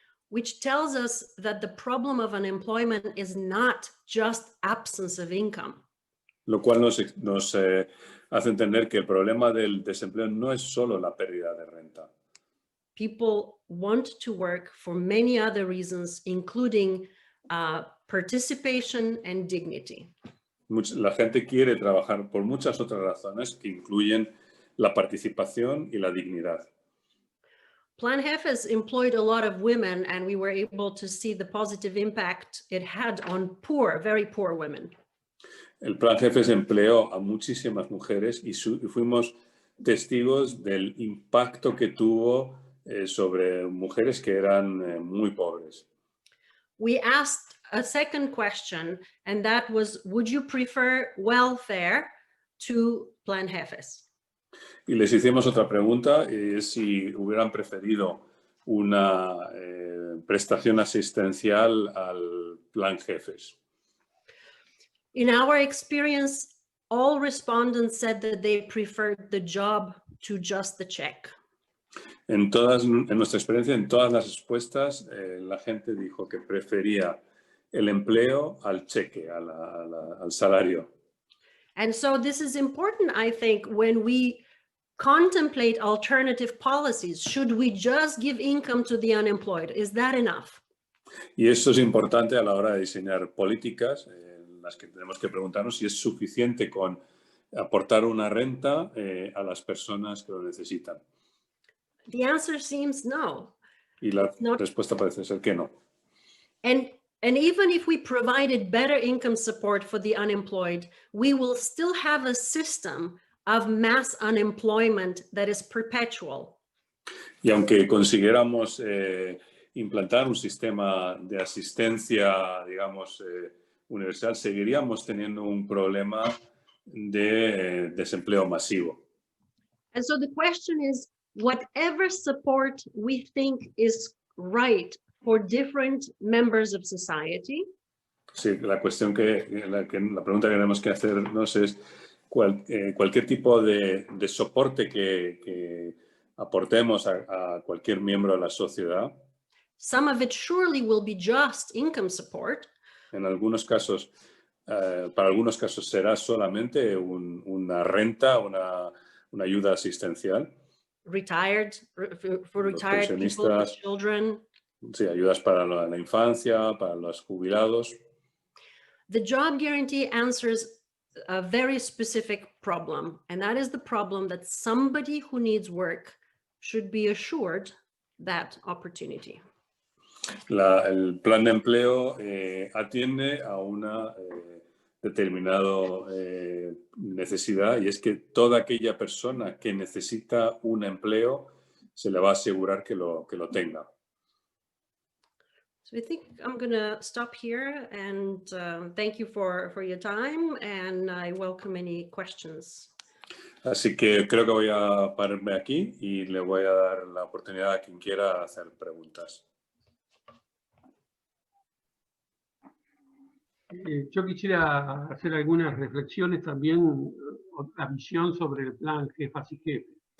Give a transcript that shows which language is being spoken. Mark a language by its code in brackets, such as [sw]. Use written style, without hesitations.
[en] Which tells us that the problem of unemployment is not just absence of income. [es] Lo cual nos hace entender que el problema del desempleo no es solo la pérdida de renta. [en] People want to work for many other reasons, including participation and dignity. [es] La gente quiere trabajar por muchas otras razones que incluyen la participación y la dignidad. [en] Plan Jefes employed a lot of women, and we were able to see the positive impact it had on poor, very poor women. [es] El Plan Jefes empleó a muchísimas mujeres y fuimos testigos del impacto que tuvo sobre mujeres que eran muy pobres. [en] We asked a second question, and that was, would you prefer welfare to Plan Jefes? [es] Y les hicimos otra pregunta, si hubieran preferido una prestación asistencial al Plan Jefes. [en] In our experience, all respondents said that they preferred the job to just the check. [es] En nuestra experiencia, en todas las respuestas, la gente dijo que prefería el empleo al cheque, al salario. [en] And so this is important, I think, when we contemplate alternative policies. Should we just give income to the unemployed? Is that enough? [es] Y eso es importante a la hora de diseñar políticas en las que tenemos que preguntarnos si es suficiente con aportar una renta a las personas que lo necesitan. [en] The answer seems no. [es] Y la respuesta parece ser que no. [en] And even if we provided better income support for the unemployed, we will still have a system of mass unemployment that is perpetual. [es] Y aunque consiguiéramos implantar un sistema de asistencia, digamos, universal, seguiríamos teniendo un problema de desempleo masivo. [en] And so the question is, whatever support we think is right for different members of society, [es] Sí, la cuestión la pregunta que tenemos que hacernos es cualquier tipo de soporte que aportemos a cualquier miembro de la sociedad. [en] Some of it surely will be just income support. [es] En algunos casos, para algunos casos será solamente una renta, una ayuda asistencial. [en] For retired people, for children. [es] Sí, ayudas para la infancia, para los jubilados. [en] The job guarantee answers a very specific problem, and that is the problem that somebody who needs work should be assured that opportunity. [es] El plan de empleo atiende a una determinada necesidad, y es que toda aquella persona que necesita un empleo se le va a asegurar que lo tenga. [en] So I think I'm going to stop here, and thank you for your time, and I welcome any questions. [es] Así que creo que voy a pararme aquí y le voy a dar la oportunidad a quien quiera hacer preguntas. Yo quisiera hacer algunas reflexiones también, la visión sobre el plan Jefas y Jefes.